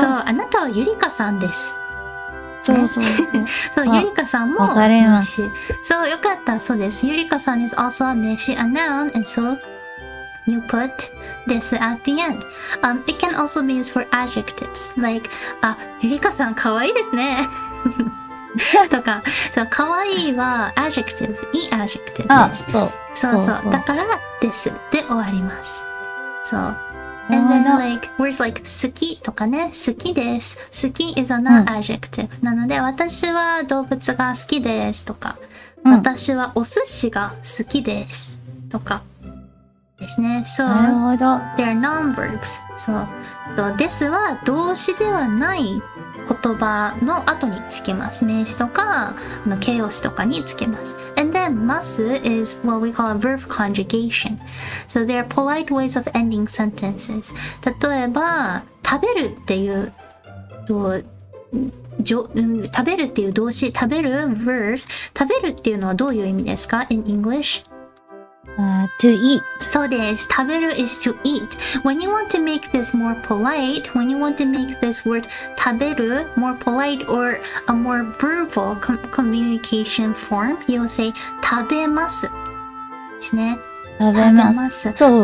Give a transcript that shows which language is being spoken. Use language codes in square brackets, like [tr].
[ja] そう、あなたはゆりかさんです。そう。そう、ゆりかさんも名詞。そう、よかった。そうです。 [en] ゆりかさん is also a 名詞、a noun, and so you put this at the end. It can also be used for adjectives, like [ja] ゆりかさんかわいいですね。とか、そう、かわいいは adjective, いい adjective です。そう。だからですで終わります。そう。 [en] And then like words like [ja] 好きとかね、好きです。好き is an adjective、なので私は動物が好きですとか、私はお寿司が好きですとかですね。 [en] So they're non-verbs. [ja] そう。ですは動詞ではない言葉の後につけます。名詞とか形容詞とかにつけます。 [en] And then ます is what we call a verb conjugation. So there are polite ways of ending sentences. [ja] 例えば食べるっていう食べるっていう動詞、食べる verb、 食べるっていうのはどういう意味ですか [en] in English? To eat. [ja] そうです。 [en] 食べる is to eat. When you want to make this more polite, when you want to make this word 食べる more polite or a more verbal communication form, you'll say 食べますですね。 [ja] 食べます。そう。